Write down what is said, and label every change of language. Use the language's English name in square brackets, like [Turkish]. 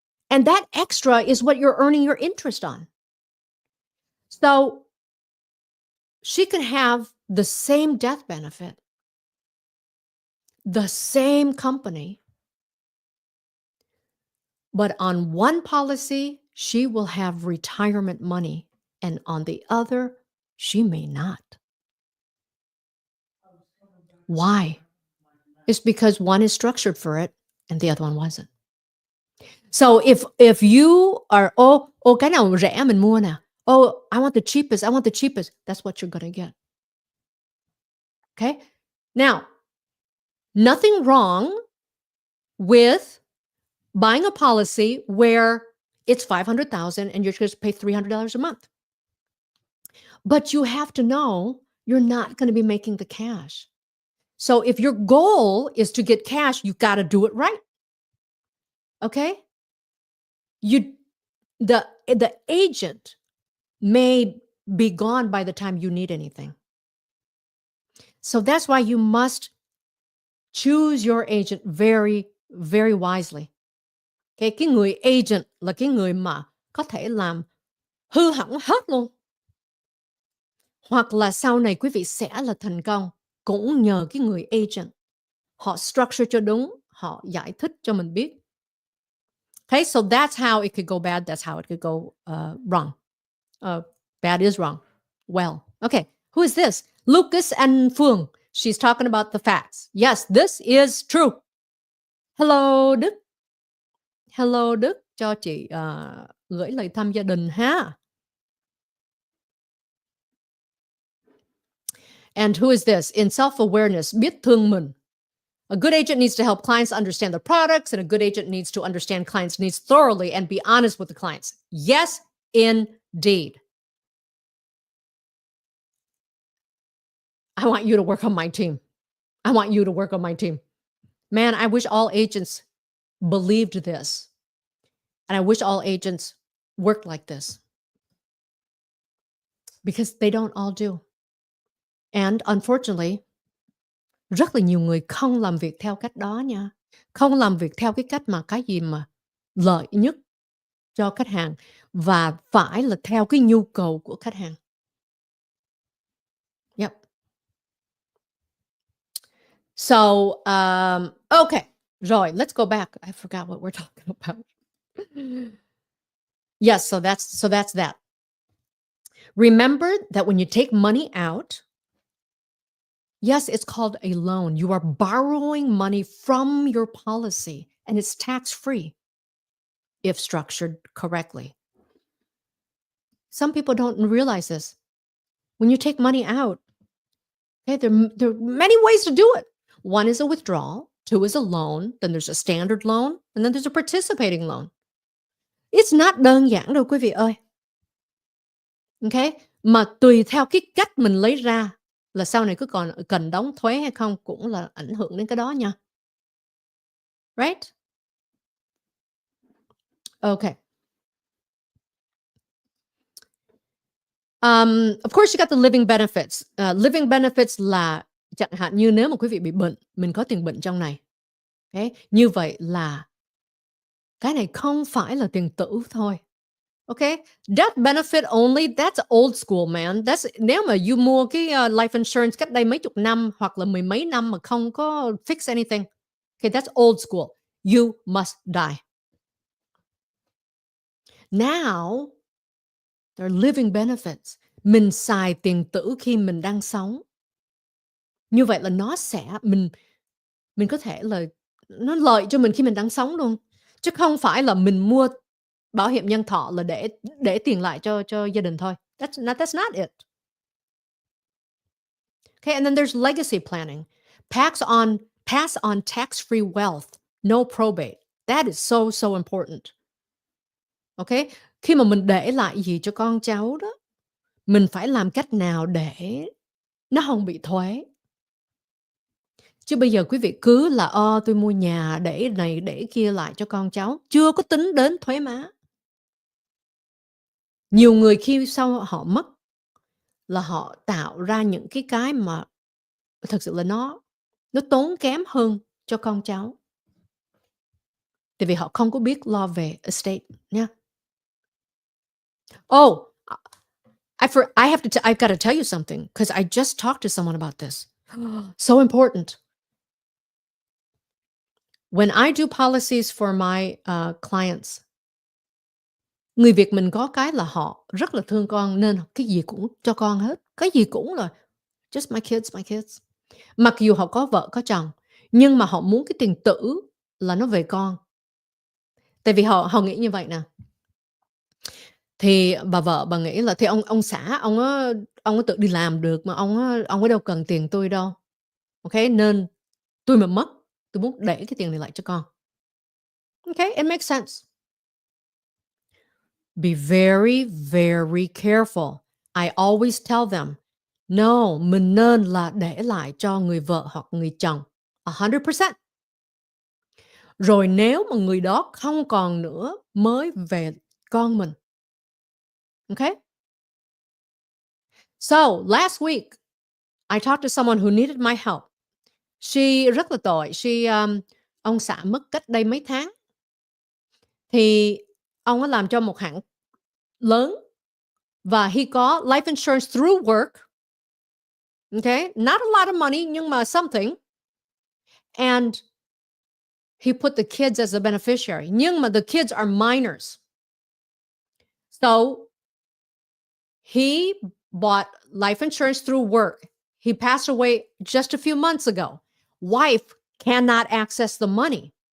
[English] And that extra is what you're earning your interest on. So she can have the same death benefit, the same company, but on one policy, she will have retirement money, and on the other, she may not. Why? It's because one is structured for it and the other one wasn't. So if you are [Vietnamese] cái nào rẻ mình mua nè. [English] Oh, I want the cheapest. I want the cheapest. That's what you're going to get. Okay? Now, nothing wrong with buying a policy where it's $500,000 and you're just pay $300 a month. But you have to know you're not going to be making the cash. So if your goal is to get cash, you got to do it right. Okay? The agent may be gone by the time you need anything. So that's why you must choose your agent very, very wisely. [Vietnamese] Okay, cái người agent là cái người mà có thể làm hư hỏng hết luôn. Hoặc là sau này quý vị sẽ là thành công cũng nhờ cái người agent. Họ structure cho đúng, họ giải thích cho mình biết. [English] Okay, so that's how it could go bad. That's how it could go wrong. Bad is wrong. Well, okay. Who is this? Lucas and Phương. She's talking about the facts. Yes, this is true. Hello, Đức. Hello, Đức. [Vietnamese] Cho chị gửi lời thăm gia đình ha. [English] And who is this? In self-awareness, [Vietnamese] biết thương mình. [English] A good agent needs to help clients understand the products, and a good agent needs to understand clients' needs thoroughly and be honest with the clients. Yes, indeed. I want you to work on my team. I want you to work on my team. Man, I wish all agents believed this. And I wish all agents worked like this. Because they don't all do. And unfortunately, [Vietnamese] rất là nhiều người không làm việc theo cách đó nha. Không làm việc theo cái cách mà cái gì mà lợi nhất cho khách hàng và phải là theo cái nhu cầu của khách hàng. [English] Yep. So, okay. [Vietnamese] Rồi, [English] let's go back. I forgot what we're talking about. Yes, so that's that. Remember that when you take money out, yes, it's called a loan. You are borrowing money from your policy, and it's tax-free if structured correctly. Some people don't realize this. When you take money out, okay, there are many ways to do it. One is a withdrawal, two is a loan, then there's a standard loan, and then there's a participating loan. It's not [Vietnamese] đơn giản đâu quý vị ơi. Okay? Mà tùy theo cái cách mình lấy ra là sau này cứ còn cần đóng thuế hay không cũng là ảnh hưởng đến cái đó nha. [English] Right? Okay. Of course, you got the living benefits. [Vietnamese] Living benefits là chẳng hạn như nếu mà quý vị bị bệnh, mình có tiền bệnh trong này. Okay? Như vậy là cái này không phải là tiền tử thôi. [English] Okay? Death benefit only, that's old school, man. [Vietnamese] Nếu mà you mua cái life insurance cách đây mấy chục năm hoặc là mười mấy năm mà không có [English] fix anything. Okay, that's old school. You must die. Now, there are living benefits. [Vietnamese] Mình xài tiền tử khi mình đang sống. Như vậy là nó sẽ, mình có thể là, nó lợi cho mình khi mình đang sống luôn. Chứ không phải là mình mua bảo hiểm nhân thọ là để tiền lại cho gia đình thôi. [English] That's not it. Okay, and then there's legacy planning. Pass on tax-free wealth, no probate. That is so, so important. [Vietnamese] Okay, khi mà mình để lại gì cho con cháu đó, mình phải làm cách nào để nó không bị thuế. Chứ bây giờ quý vị cứ là tôi mua nhà để này để kia lại cho con cháu, chưa có tính đến thuế má. Nhiều người khi sau họ mất là họ tạo ra những cái mà thật sự là nó tốn kém hơn cho con cháu. Tại vì họ không có biết lo về estate nha. [English] Oh, I've got to tell you something because I just talked to someone about this. So important. When I do policies for my clients, [Vietnamese] người Việt mình có cái là họ rất là thương con nên cái gì cũng cho con hết. Cái gì cũng là [English] just my kids, my kids. [Vietnamese] Mặc dù họ có vợ có chồng, nhưng mà họ muốn cái tiền tử là nó về con. Tại vì họ nghĩ như vậy nè, thì bà vợ bà nghĩ là "Thì ông xã ông á tự đi làm được mà ông có đâu cần tiền tôi đâu, nên tôi mà mất, tôi muốn để cái tiền này lại cho con." [English] It makes sense. Be very, very careful. I always tell them, no, [Vietnamese] mình nên là để lại cho người vợ hoặc người chồng 100%. Rồi nếu mà người đó không còn nữa mới về con mình. [English] Okay? So, last week, I talked to someone who needed my help. [Vietnamese] She rất là tội, ông xã mất cách đây mấy tháng, thì ông ấy làm cho một hãng lớn và he có [English] life insurance through work. Okay? Not a lot of money [Vietnamese] nhưng mà [English] something. And he put the kids as a beneficiary. [Vietnamese] Nhưng mà [English] the kids are minors. So he bought life insurance through work. He passed away just a few months ago. Wife cannot access the money.